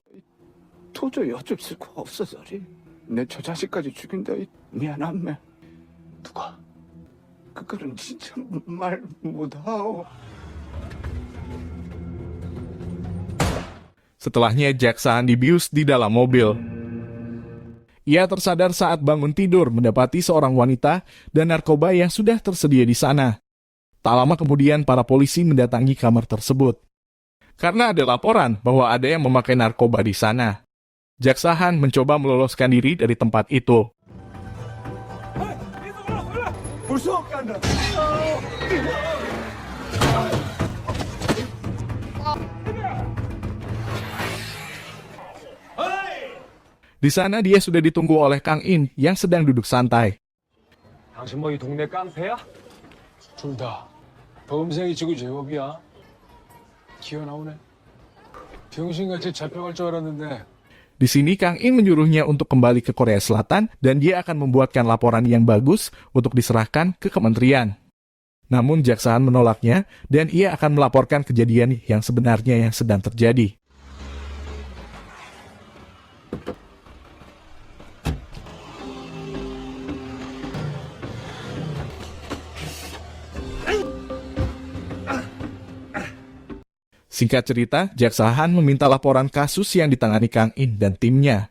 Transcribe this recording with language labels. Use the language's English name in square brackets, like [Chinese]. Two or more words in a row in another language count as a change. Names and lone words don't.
[Korean] 도저히 어쩔 수가 없어서 내 저 자식까지 죽인다. 미안함매. 누가? 그거는 진짜 말 못하오. [Indonesian] Setelahnya Jaksa Han dibius di dalam mobil. Ia tersadar saat bangun tidur mendapati seorang wanita dan narkoba yang sudah tersedia di sana. Tak lama kemudian para polisi mendatangi kamar tersebut. Karena ada laporan bahwa ada yang memakai narkoba di sana. Jaksa Han mencoba meloloskan diri dari tempat itu. Di sana dia sudah ditunggu oleh Kang In yang sedang duduk santai. [Korean] 당신 뭐 이 동네 깡패야? 둘 다 범생이 지구 제법이야. 기어 나오네. 병신같이 잡혀갈 줄 알았는데. [Indonesian] Di sini Kang In menyuruhnya untuk kembali ke Korea Selatan dan dia akan membuatkan laporan yang bagus untuk diserahkan ke kementerian. Namun Jaksahan menolaknya dan ia akan melaporkan kejadian yang sebenarnya yang sedang terjadi. Singkat cerita, Jaksahan meminta laporan kasus yang ditangani Kang In dan timnya.